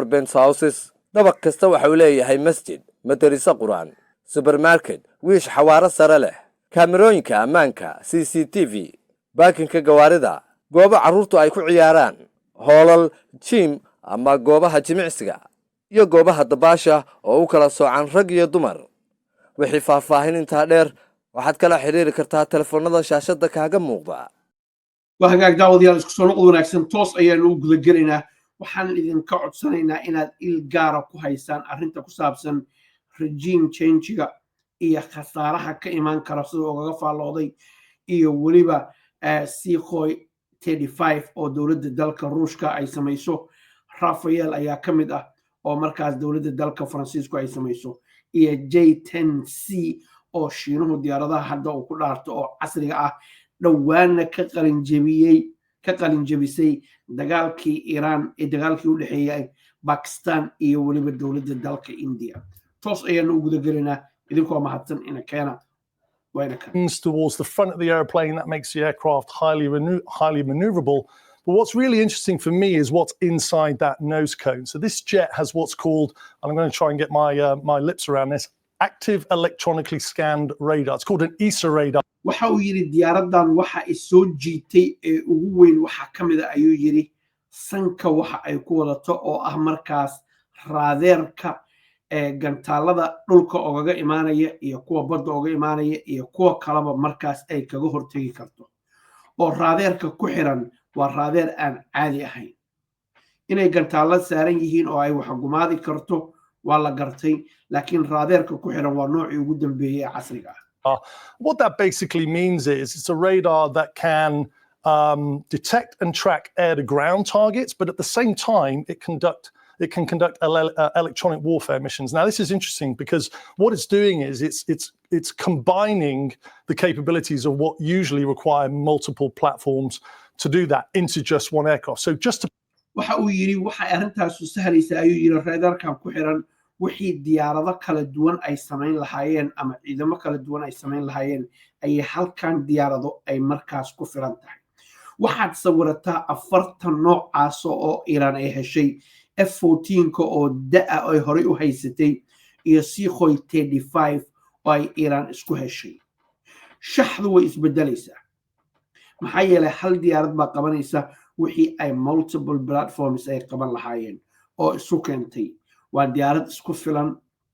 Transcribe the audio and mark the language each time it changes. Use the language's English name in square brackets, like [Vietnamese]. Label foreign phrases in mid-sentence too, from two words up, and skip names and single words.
[Somali] penthouses dabaq kasta waxa uu leeyahay masjid madarasa quraan supermarket wiish xawaare sare leh kaamirooyinka ammaanka CCTV baakinka gawaarida goobo carruurtu ay ku ciyaaraan hoolal gym ama goobaha jimicsiga iyo goobaha dabaasha oo u kala soocan rag iyo dumar wixii faahfaahin inta dheer waxaad kala xiriiri kartaa telefoonada shaashada kaaga muuqda وهاجاك داود يا اسكو سو نقدو wanaagsan toos ayaan u guda galeynaa waxaan idin ka codsanaynaa inaad il gaar ah ku haysaan arinta ku saabsan [English] regime change-ga [Somali] iyo khasaaraha ka iman kara sidoo uga faalooday iyo waliba Sikhoy 35 oo dawladda dalka Ruushka ay samayso Rafael ayaa kamid ah oo markaas dawladda dalka Faransiisku ay samayso iyo J-10C oo Shiinuhu diyaaradaha hadda uu ku dhaarto oo casriga ah dhawaana ka qalin jabisay dagaalkii Iran ee dagaalkii u dhaxeeyay Pakistan iyo waliba dawladda dalka India toos ayaan u guda galinaa idinkoo mahadsan in keena [English] towards the front of the airplane that makes the aircraft highly maneuverable. But what's really interesting for me is what's inside that nose cone. So this jet has what's called, and I'm going to try and get my lips around this, active electronically scanned radar. It's called an AESA radar. [Somali] waxa uu yiri diyaaradan waxa ay soo jiitay ee ugu weyn waxa kamid ah ayuu yiri sanka waxa ay ku wadato oo ah markaas raadeerka ee gantaalada dhulka ogaga imaanaya iyo kuwa badda oga imaanaya iyo kuwa kalaba markaas ay kaga hortagi karto oo raadeerka ku xiran waa raadeer aan caadi ahayn inay gantaalada saaran yihiin oo ay wax gumaadi karto waa la gartay laakiin raadeerka ku xiran waa nooc ugu dambeeyay casriga [English] What that basically means is it's a radar that can detect and track air-to-ground targets, but at the same time, it can conduct electronic warfare missions. Now, this is interesting because what it's doing is it's combining the capabilities of what usually require multiple platforms to do that into just one aircraft. So just to [Somali] waxa uu yiri waxa arintaas u sahlaysa ayuu yiri radarkan ku xiran wixii diyaarado kala duwan ay sameyn lahaayeen ama ciidamo kala duwan ay sameyn lahaayeen ay halkan diyaarado ay markaas ku filan tahay waxaad sawirataa 40 noocaas oo Iran ay heshay F14 oo daa ay hore u haysatay iyo Sikhoy 35 oo ay Iran isku heshay shaxdu way isbedelaysaa maxaa yeelay hal diyaarad baa qabanaysa wixii ay [English] multiple platforms [Somali] ay qaban lahaayeen oo isu keentay waa diyaarad isku filan